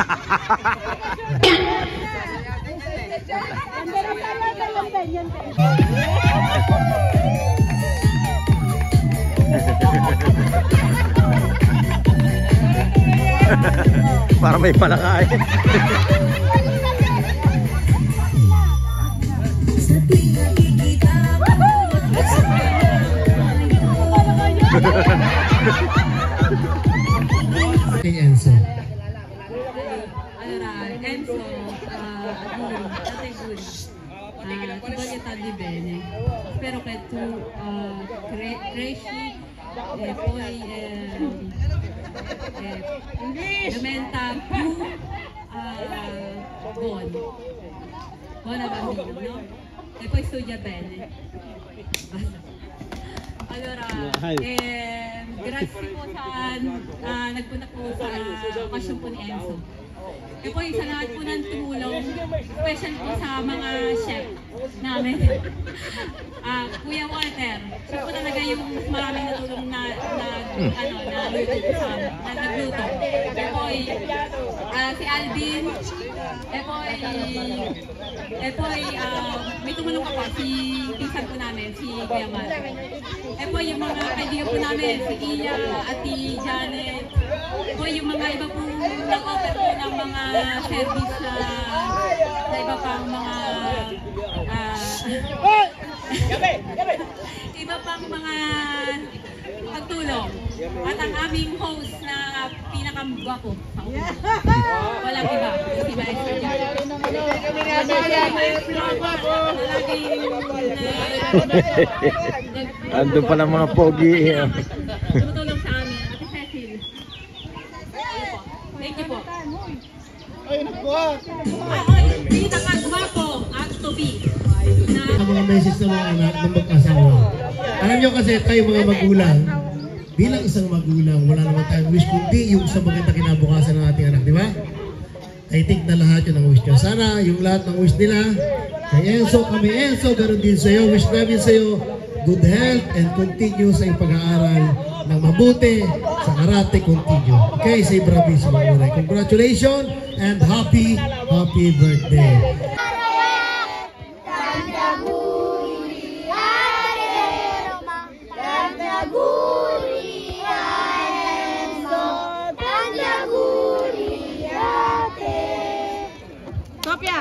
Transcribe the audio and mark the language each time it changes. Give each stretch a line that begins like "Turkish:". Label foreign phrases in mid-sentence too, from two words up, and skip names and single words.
Filipino: Para may palakain. Kay Enzo.
Italian: Allora, Enzo, ti voglio tanto bene. Spero che tu cresci e poi diventa più buona bambina, no? E poi studia bene. Basta. Allora, grazie
Filipino: po sa nagpunta po sa okasyon po ni Enzo.
Italian: E poi
Filipino: sa lahat po ng tumulong, special po sa mga chef namin. Kuya Walter, siya po talaga yung maraming natulong na nagluto.
Italian: E poi
Filipino: si Alvin,
Italian: e poi
Filipino: may tumulong pa po si pinsan po namin, si Kuya Mal.
Italian: E poi
Filipino: yung mga kaibigan po namin, si Iya, Ati Janet, po yung mga iba po nag-offer po ng mga service sa iba pang mga iba pang mga pagtulong. At ang aming host na pinakagwapo. Walang iba. Si Maestro Jan. Andun pala mga pogi. Tumutulong sa amin. Ate Cecil.
English: Thank you po.
Filipino: Pinakagwapo at tubi. Ang mga message ng mga anak ng mag-asawa. Alam nyo kasi tayo mga magulang, bilang isang magulang, wala naman tayong wish kundi yung sa maganda kinabukasan ng ating anak, di ba?
English: I think
Filipino: na lahat yun ang wish nyo. Sana yung lahat ng wish nila, kay Enzo, kami Enzo, ganoon din sa'yo, wish namin sa'yo,
English: good health and continue
Filipino: sa iyong pag-aaral ng mabuti, sa karate, continue.
English: Okay, say bravissimo muna. Congratulations and happy birthday. Sofia!